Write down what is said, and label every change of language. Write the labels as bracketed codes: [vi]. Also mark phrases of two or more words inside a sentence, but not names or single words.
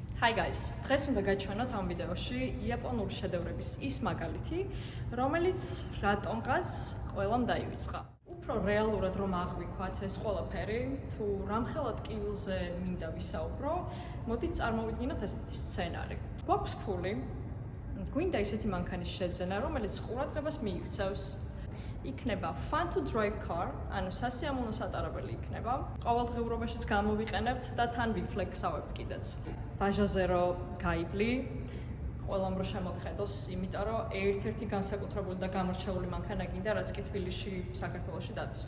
[en] Hi guys, [ka] დღეს უნდა გაჩვენოთ ამ ვიდეოში იაპონური შედევრების ის მაგალითი, რომელიც რატომღაც ყველამ დაივიწყა. Უფრო რეალურად რომ აღვიქვათ ეს ყველაფერი, თუ რამხელა ტკივილზე მინდა ვისაუბრო, მოდით წარმოვიდგინოთ ესეთი სცენარი. გვაქვს ფული, გვინდა ისეთი მანქანის შეძენა, რომელიც ყურადღებას მიიქცევს. [en] იქნება fun to drive car, [ka] ანუ სასიამოვნო სატარებელი იქნება. ყოველდღიურობაშიც გამოვიყენებთ და თან ვიფლექსავებთ კიდეც. ვაჟაზე რომ გაივლი, ყველამ რომ შემოგხედოს, იმიტომ რომ ერთ-ერთი განსაკუთრებული და გამორჩეული მანქანა გინდა, რაც კი თბილისში, საქართველოში დადის.